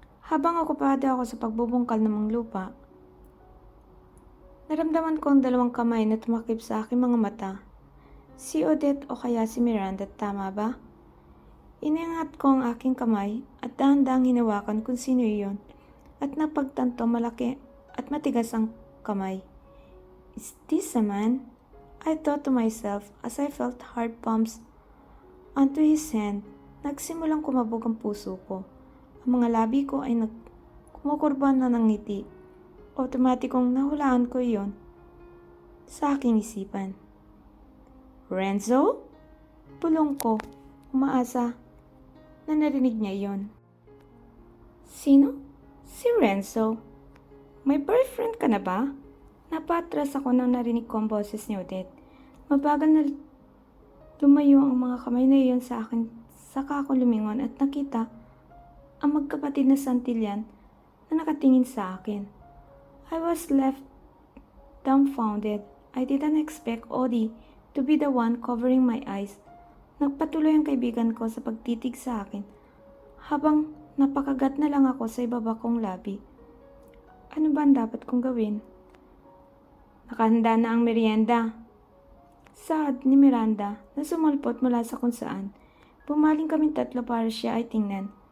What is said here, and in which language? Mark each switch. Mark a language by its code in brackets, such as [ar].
[tl] Habang okupado ako sa pagbubungkal ng mga lupa, naramdaman ko ang dalawang kamay na tumakip sa aking mga mata. Si Odette o kaya si Miranda, tama ba? Iningat ko ang aking kamay at dahan-dahang hinawakan kung sino iyon at napagtanto malaki at matigas ang kamay. [en] Is this a man? I thought to myself as I felt hard pumps onto his hand. [tl] Nagsimulang kumabog ang puso ko. Ang mga labi ko ay kumukurba na ng ngiti. Otomatikong nahulaan ko iyon sa aking isipan. Renzo? Pulong ko, umaasa na narinig niya iyon. Sino? Si Renzo. May boyfriend ka na ba? Napatras ako nang narinig ko ang boses ni Odette. Mabagal na lumayo ang mga kamay na iyon sa akin, saka ako lumingon at nakita ang magkapatid na Santillan na nakatingin sa akin. [en] I was left dumbfounded. I didn't expect Odie to be the one covering my eyes. [tl] Nagpatuloy ang kaibigan ko sa pagtitig sa akin habang napakagat na lang ako sa ibaba kong labi. Ano ba ang dapat kong gawin? Nakahanda na ang merienda. Saad ni Miranda na sumulpot mula sa kung saan. Pumaling kaming tatlo para siya ay tingnan.